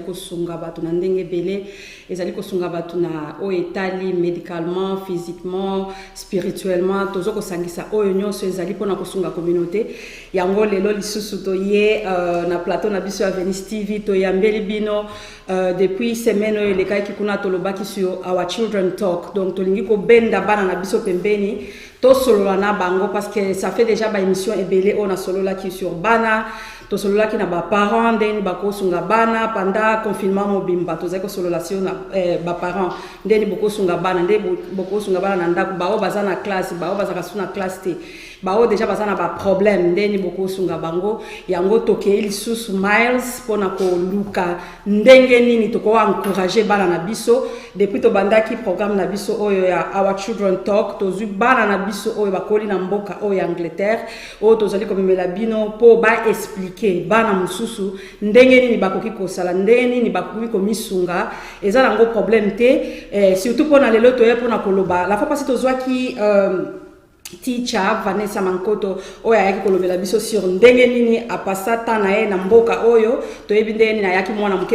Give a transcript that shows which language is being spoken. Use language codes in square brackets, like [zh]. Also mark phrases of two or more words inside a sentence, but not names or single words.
[ln] kosunga batu na ndenge belé ezali kosunga batu na o etali [fr] médicalement, physiquement, spirituellement [ln] tozo kosangisa oyo nyonso ezali pona kosunga communauté yango lelo lisusu to ye na plateau na biso ya Venice TV to yambeli bino depuis semaine oyo lekaki kuna tolobaki sur [en] our children talk [ln] donc tolingi ko benda bana na biso pembeni to solola na bango [fr] parce que ça fait déjà [ln] ba émission ebele [fr] on a [ln] solola qui sur bana to solola ki na ba parents ndeni bako sunga bana [fr] pendant confinement [ln] mobimba to zeko solola si na ba parents ndeni boko sunga bana ndeni boko sunga bana na ndako bao bazana classe bao bazaka suna classe te bao déjà bazana ba problème ndeni boko sunga bango yango toke lisusu miles pona ko luka ndenge nini to ko encourager bana na biso depuis to bandaki programme na biso oyo ya [en] our children talk [ln] to zu bana na biso oyo bakoli na mboka oyo Angleterre oyo tozali komemela bino po ba expliquer bana mususu ndenge nini bakoki kosala ndenge nini bakoki komisunga ezala ngo problème te surtout pona lelo to ye pona koloba [fr] la fois passée [ln] tozwaki teacher Vanessa Mankoto oyo ayaki kolobela biso sur ndenge nini apasa tana ye na mboka oyo toyebi ndenge nini ayaki mwana muke